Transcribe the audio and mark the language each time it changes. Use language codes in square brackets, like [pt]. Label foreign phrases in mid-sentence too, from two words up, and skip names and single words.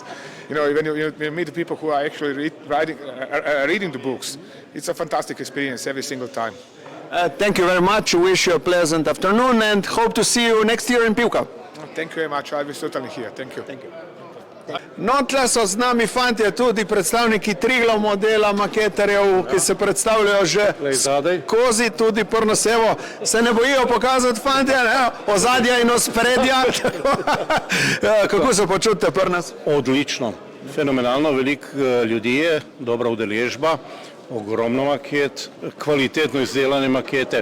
[en] You know, when you meet the people who are actually reading the books, it's a fantastic experience every single time. Thank you very much. Wish you a pleasant afternoon, and hope to see you next year in Pivka. Thank you very much. I'll be certainly here. Thank you. Thank you. [sl] No, tle so z nami fantje, tudi predstavniki Triglav modela, maketarjev, ki se predstavljajo že skozi, tudi Prnosevo. Se ne bojijo pokazati fantje, ozadja in ospredja. Kako se počutite pri nas? Odlično, fenomenalno, veliko ljudi je, dobra udeležba, ogromno maket, kvalitetno izdelane makete.